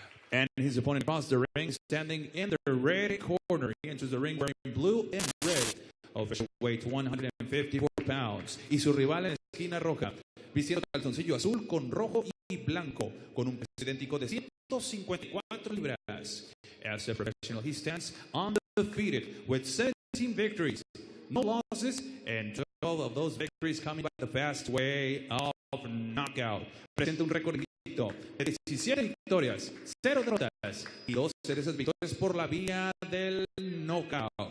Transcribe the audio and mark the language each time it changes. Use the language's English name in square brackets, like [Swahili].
[English] And his opponent across the ring, standing in the red corner. He enters the ring wearing blue and red. Official weight 154 pounds. [Spanish] Y su rival en la esquina roja, vistiendo calzoncillo azul con rojo y blanco, con un peso idéntico de 154 libras. [English] As a professional, he stands undefeated with 17 victories, no losses, and 12 of those victories coming by the fast way of knockout. [Spanish] Presenta un récord de 17 victorias, 0 derrotas y 2 de esas victorias por la vía del knockout.